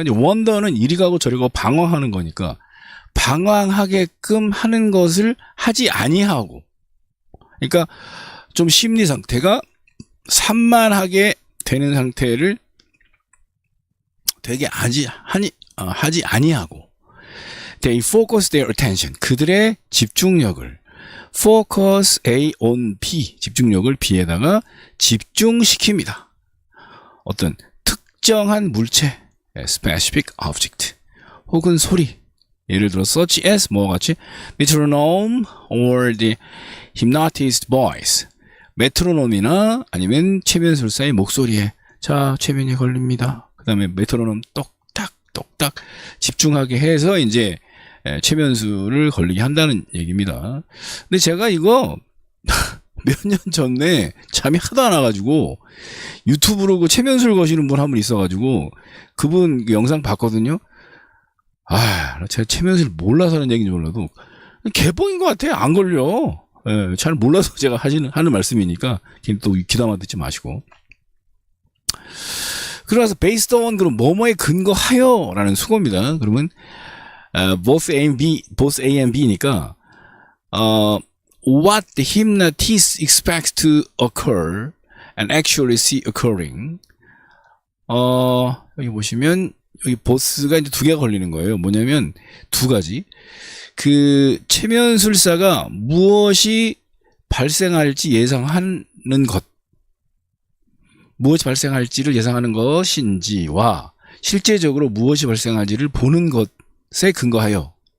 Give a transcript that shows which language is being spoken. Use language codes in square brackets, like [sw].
[ko] 이제 원더는 이리 가고 저리 가고 방황하는 거니까 방황하게끔 하는 것을 하지 아니하고 그러니까 좀 심리 상태가 산만하게 되는 상태를 되게 하지 아니하고 [en] they focus their attention [ko] 그들의 집중력을 focus A on B, 집중력을 B에다가 집중시킵니다. 어떤 특정한 물체, specific object, 혹은 소리, 예를 들어 such as 뭐와 같이 [en] metronome or the hypnotist voice, [ko] 메트로놈이나 아니면 최면술사의 목소리에 자 최면이 걸립니다. 그 다음에 메트로놈 똑딱 똑딱 집중하게 해서 이제 최면술을 걸리게 한다는 얘기입니다. 근데 제가 이거 몇 년 전에 잠이 하도 안 와가지고 유튜브로 그 최면술 거시는 분 한 분 있어가지고 그분 그 영상 봤거든요. 제가 최면술 몰라서 하는 얘기인지 몰라도 개뻥인 것 같아요. 안 걸려. 잘 몰라서 제가 하는 말씀이니까 또 귀담아 듣지 마시고. 그래서 based on 그럼 뭐뭐에 근거하여라는 수거입니다. 그러면 [en] both A and B니까 what the hypnotist expects to occur and actually see occurring. [ko] 여기 보시면 여기 both가 이제 두 개가 걸리는 거예요. 뭐냐면 두 가지. 그 최면술사가 무엇이 발생할지 예상하는 것, 무엇이 발생할지를 예상하는 것인지와 실제적으로 무엇이 발생할지를 보는 것에 근거하여.